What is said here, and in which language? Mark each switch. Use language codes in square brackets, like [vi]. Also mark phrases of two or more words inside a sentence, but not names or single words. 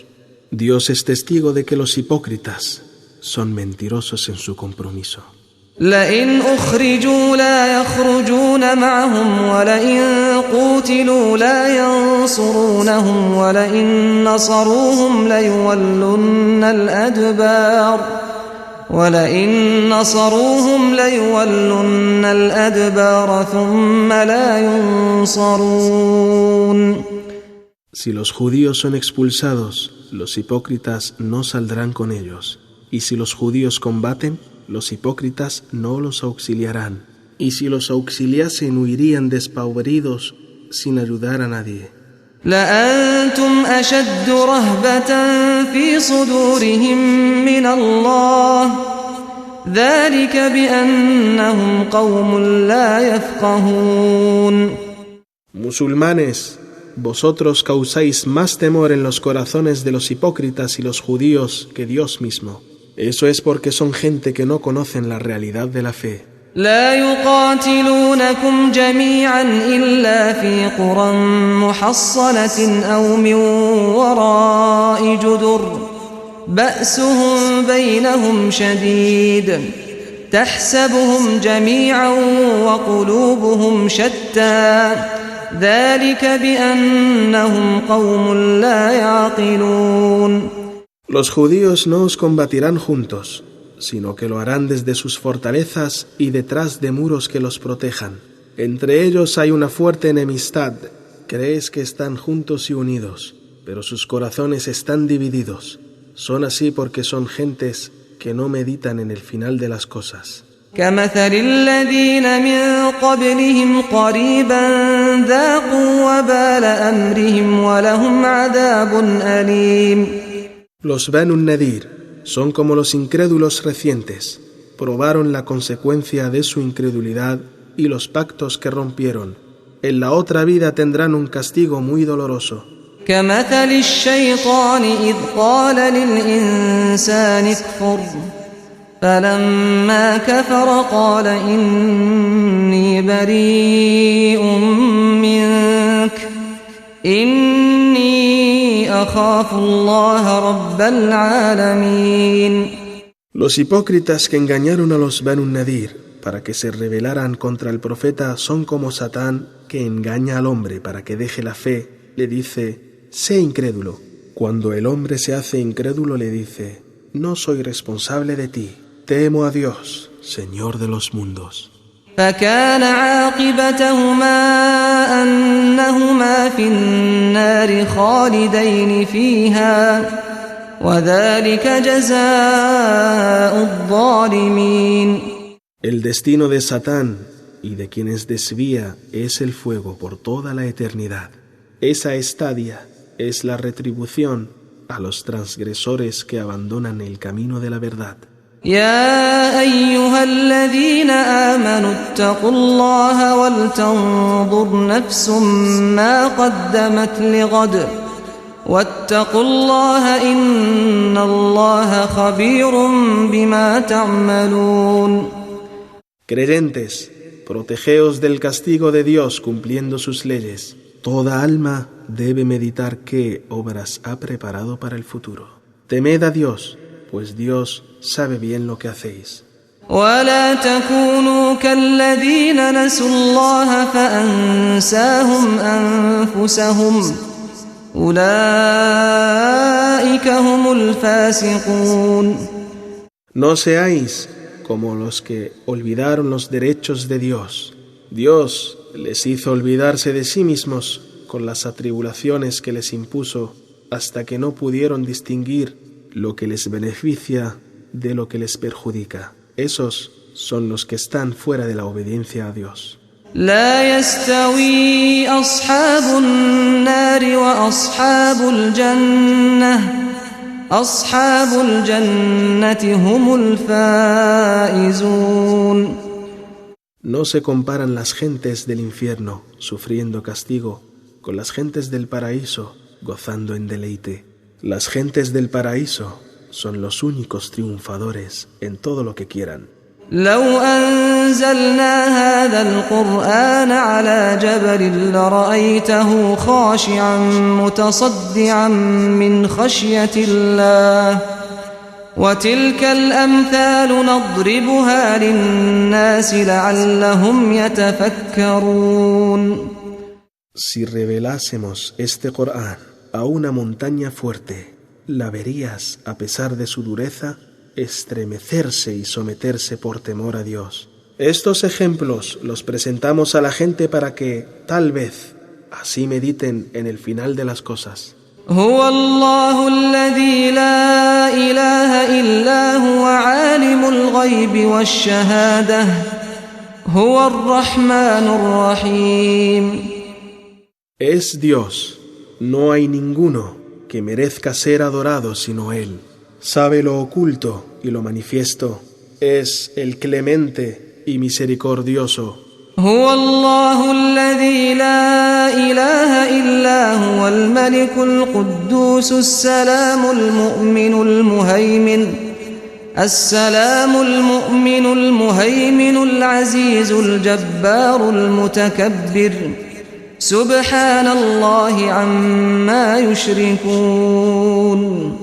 [es] Dios es testigo de que los hipócritas son mentirosos en su compromiso. [ar] لئن أخرجوا لا يخرجون معهم ولئن قوتلوا لا ينصرونهم ولئن نصروهم ليولن الأدبار ثم لا ينصرون. [es] Si los judíos son expulsados, los hipócritas no saldrán con ellos, y si los judíos combaten, los hipócritas no los auxiliarán, y si los auxiliasen huirían despavoridos sin ayudar a nadie. [ar] لأنتم أشد رهبة في صدورهم من الله ذلك بأنهم قوم لا يفقهون. [es] Musulmanes, vosotros causáis más temor en los corazones de los hipócritas y los judíos que Dios mismo. Eso es porque son gente que no conocen la realidad de la fe. [ar] لا يقاتلونكم جميعا إلا في قرى محصنة أو من وراء جدر بأسهم بينهم شديد تحسبهم جميعا وقلوبهم شتى ذلك بأنهم قوم لا يعقلون. [es] Los judíos no os combatirán juntos, sino que lo harán desde sus fortalezas y detrás de muros que los protejan. Entre ellos hay una fuerte enemistad. Crees que están juntos y unidos, pero sus corazones están divididos. Son así porque son gentes que no meditan en el final de las cosas. [ar] كمثل الذين من قبلهم قريبا ذاقوا وبال أمرهم ولهم عذاب أليم. [es] Los Banu Nadir son como los incrédulos recientes, probaron la consecuencia de su incredulidad y los pactos que rompieron. En la otra vida tendrán un castigo muy doloroso. [ar] كمثل الشيطان إذ قال للإنسان اكفر فلما كفر قال إني بريء منك إني أخاف الله رب العالمين. [es] Los hipócritas que engañaron a los Banu Nadir para que se rebelaran contra el profeta son como Satán, que engaña al hombre para que deje la fe. Le dice: sé incrédulo. Cuando el hombre se hace incrédulo le dice: no soy responsable de ti, temo a Dios, Señor de los mundos. [ar] فكان عاقبتهما أنهما في النار خالدين فيها وذلك جزاء الظالمين. [es] El destino de Satán y de quienes desvía es el fuego por toda la eternidad. Esa estadia es la retribución a los transgresores que abandonan el camino de la verdad. [ar] يا أيها الذين آمنوا اتقوا الله ولتنظر نفس ما قدمت لغد واتقوا الله إن الله خبير بما تعملون. [es] Creyentes, protegeos del castigo de Dios cumpliendo sus leyes. Toda alma debe meditar qué obras ha preparado para el futuro. Temed a Dios, pues Dios sabe bien lo que hacéis. [ar] ولا تكونوا كالذين نسوا الله فأنساهم أنفسهم أولئك هم الفاسقون. [es] No seáis como los que olvidaron los derechos de Dios. Dios les hizo olvidarse de sí mismos con las atribulaciones que les impuso hasta que no pudieron distinguir lo que les beneficia de lo que les perjudica. Esos son los que están fuera de la obediencia a Dios. [ar] لا يستوي أصحاب النار وأصحاب الجنة أصحاب الجنة هم الفائزون. [es] No se comparan las gentes del infierno, sufriendo castigo, con las gentes del paraíso, gozando en deleite. Las gentes del paraíso son los únicos triunfadores en todo lo que quieran. [ar] لو أنزلنا هذا القرآن على جبل لرأيته خاشعا متصدعا من خشية الله وتلك الأمثال نضربها للناس لعلهم يتفكرون. [es] Si revelásemos este Corán a una montaña fuerte, la verías, a pesar de su dureza, estremecerse y someterse por temor a Dios. Estos ejemplos los presentamos a la gente para que, tal vez, así mediten en el final de las cosas. [ar] هو الله الذي لا إله إلا هو عالم الغيب والشهادة هو الرحمن الرحيم. [es] Es Dios, no hay ninguno que merezca ser adorado sino Él. Sabe lo oculto y lo manifiesto, es el clemente y misericordioso. [ar] هو الله الذي لا إله إلا هو الملك القدوس السلام المؤمن العزيز الجبار المتكبر سبحان الله عما يشركون.